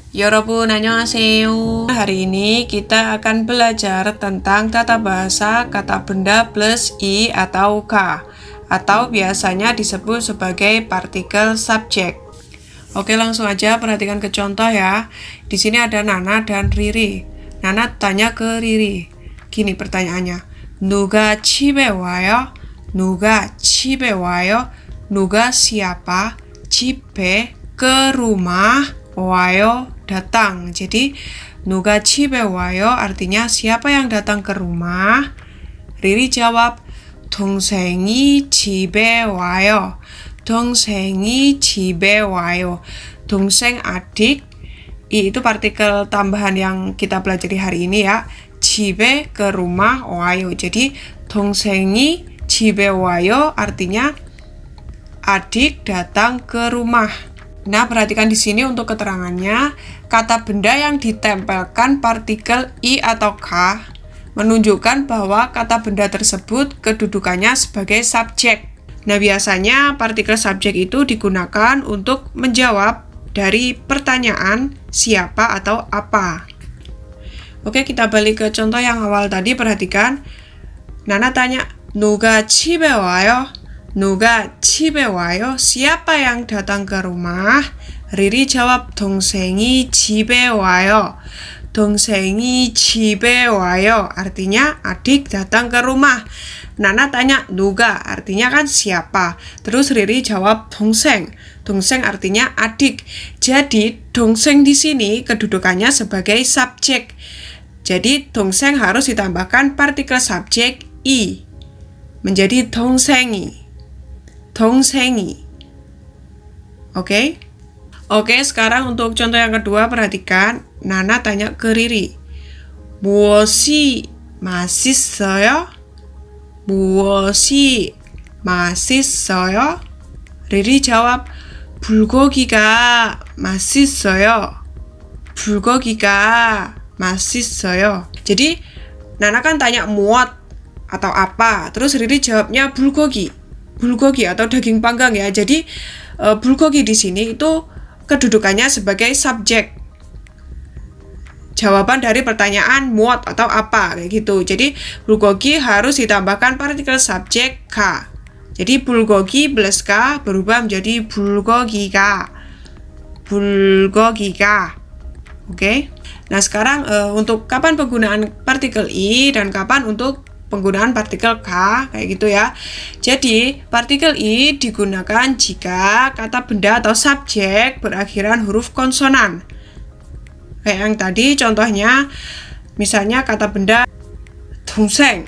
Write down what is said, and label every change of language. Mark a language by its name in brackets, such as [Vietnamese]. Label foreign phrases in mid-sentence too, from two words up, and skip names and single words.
[Indonesian] Yorobun, annyeonghaseyo. Hari ini kita akan belajar tentang tata bahasa kata benda plus i atau k, atau biasanya disebut sebagai partikel subjek. Oke, langsung aja perhatikan ke contoh ya. Di sini ada Nana dan Riri. Nana tanya ke Riri. Gini pertanyaannya. [Korean] 누가 집에 와요? 누가 집에 와요? [Indonesian] 누가 siapa? 집에 ke rumah, 와요 datang. Jadi [Korean] 누가 집에 와요 [Indonesian] artinya siapa yang datang ke rumah? [Korean] Riri jawab 동생이 집에 와요. 동생이 집에 와요. 동생 adik. I itu partikel tambahan yang kita pelajari hari ini ya. [Indonesian] 집에 ke rumah, 와요. Jadi [Korean] 동생이 집에 와요 [Indonesian] artinya adik datang ke rumah. Nah, perhatikan di sini untuk keterangannya, kata benda yang ditempelkan partikel i atau k menunjukkan bahwa kata benda tersebut kedudukannya sebagai subjek. Nah, biasanya partikel subjek itu digunakan untuk menjawab dari pertanyaan siapa atau apa. Oke, kita balik ke contoh yang awal tadi, perhatikan. Nana tanya, [Korean] 누가 집에 와요? 누가 집에 와요? [Indonesian] Siapa yang datang ke rumah? Riri jawab, [Korean] 동생이 집에 와요. 동생이 집에 와요. [Indonesian] Artinya adik datang ke rumah. Nana tanya, [Korean] 누가? Artinya kan [Indonesian] siapa? Terus Riri jawab, 동생. 동생 artinya adik. Jadi, 동생 di sini kedudukannya sebagai subjek. Jadi, 동생 harus ditambahkan partikel subjek i. Menjadi [Korean] 동생이. 동생이. [Indonesian] Oke? Oke, sekarang untuk contoh yang kedua, perhatikan. Nana tanya ke Riri. [Korean] 무엇이 맛있어요? 무엇이 맛있어요? [Indonesian] Riri jawab, [Korean] 불고기가 맛있어요. 불고기가 맛있어요. [Indonesian] Jadi, Nana kan tanya muat atau apa, terus Riri jawabnya bulgogi. Bulgogi atau daging panggang ya. Jadi bulgogi di sini itu kedudukannya sebagai subjek. Jawaban dari pertanyaan muat atau apa kayak gitu. Jadi bulgogi harus ditambahkan partikel subjek k. Jadi bulgogi plus k berubah menjadi bulgogi가. bulgogi가. Oke. Nah, sekarang untuk kapan penggunaan partikel i dan kapan untuk penggunaan partikel k, kayak gitu ya. Jadi, partikel i digunakan jika kata benda atau subjek berakhiran huruf konsonan. Kayak yang tadi contohnya, misalnya kata benda 동생.